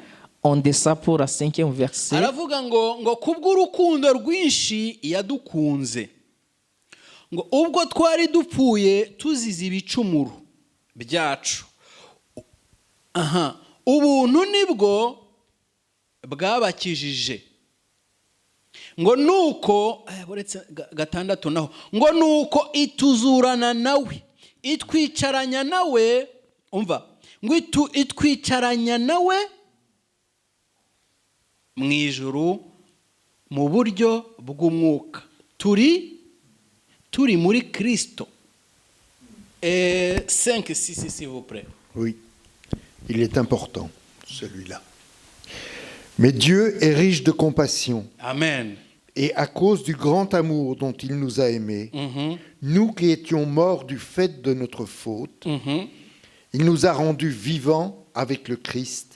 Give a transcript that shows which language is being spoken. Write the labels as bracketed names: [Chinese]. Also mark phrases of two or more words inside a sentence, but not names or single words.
[French] On descend pour le 5e verset. [Kinyarwanda] Aravuga ngo kubw'urukundo rwinshi yadukunze, ngo ubwo twari dupfuye tuzize ibicumuro byacu, ubuntu nibwo bwabakijije ngo nuko buretse gatandatu naho ngo nuko ituzurana nawe itwicaranya nawe umva ngo itwicaranya nawe mu ijuru mu buryo bw'umwuka turi muri Kristo. [French] 5 6 s'il vous plaît. Oui, il est important celui-là. Mais Dieu est riche de compassion. Amen. Et à cause du grand amour dont il nous a aimés, nous qui étions morts du fait de notre faute, il nous a rendus vivants avec le Christ.